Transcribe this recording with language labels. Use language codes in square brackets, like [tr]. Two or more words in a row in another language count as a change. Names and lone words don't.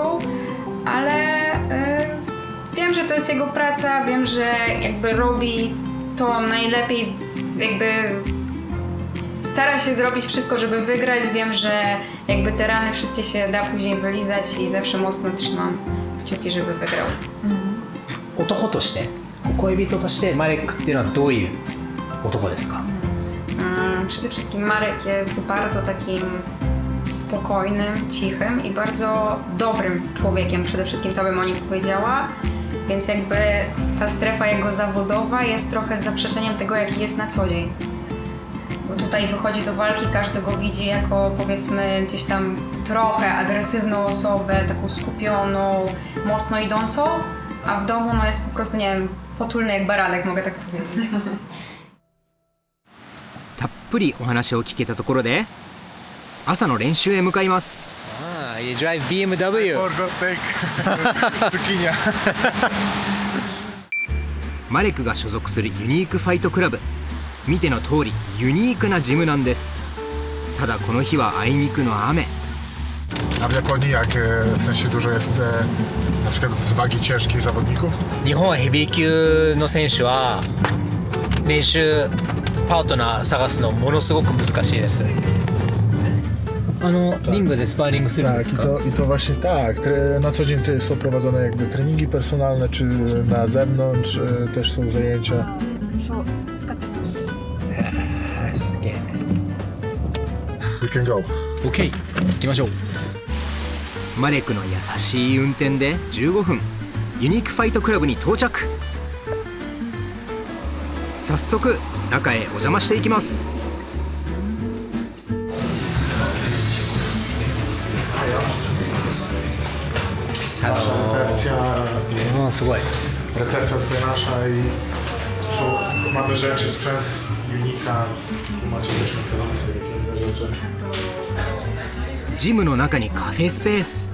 [pl] Ale wiem, że to jest jego praca, wiem, że jakby robi to najlepiej, jakby stara się zrobić wszystko, żeby wygrać. Wiem, że jakby te rany wszystkie się da później wylizać i zawsze mocno trzymam kciuki, żeby wygrał. [ja] 男として恋人としてマレックっていうのはどういう男ですか？ [pl] Przede wszystkim Marek jest bardzo takim spokojnym, cichym i bardzo dobrym człowiekiem. Przede wszystkim to bym o nim powiedziała. Więc jakby ta strefa jego zawodowa jest trochę zaprzeczeniem tego, jaki jest na co dzień. Bo tutaj wychodzi do walki, każdy go widzi jako powiedzmy gdzieś tam trochę agresywną osobę, taką skupioną, mocno idącą, a w domu no jest po prostu, nie wiem, potulny jak baranek, mogę tak powiedzieć. [ja] たっぷりお話を聞けたところで朝の練習へ向かいます。 [en] You drive BMW. [pl] Cukinia. [ja] マレクが所属するユニークファイトクラブ見ての通りユニークなジムなんです。ただこの日はあいにくの雨。 [pl] A w Japonii jak w sensie dużo jest na przykład z wagi ciężkiej zawodników? [ja] 日本はヘビー級の選手は練習パートナー探すのものすごく難しいです。リングでスパーリングするんですか？ [pl] I to właśnie tak. Na co dzień są prowadzone jakby treningi personalne, czy na zewnątrz też są zajęcia. [ja] そう使ってます。すげえ。 [en] We can go. [ja] OK 行きましょう。マレクの優しい運転で15分、ユニークファイトクラブに到着。早速中へお邪魔していきます。すごい。 [pl] Recepcja tutaj nasza i tu są, mamy rzeczy, sprzęt Unika, tu macie też informacje, jakie inne rzeczy. [ja] ジムの中にカフェスペース。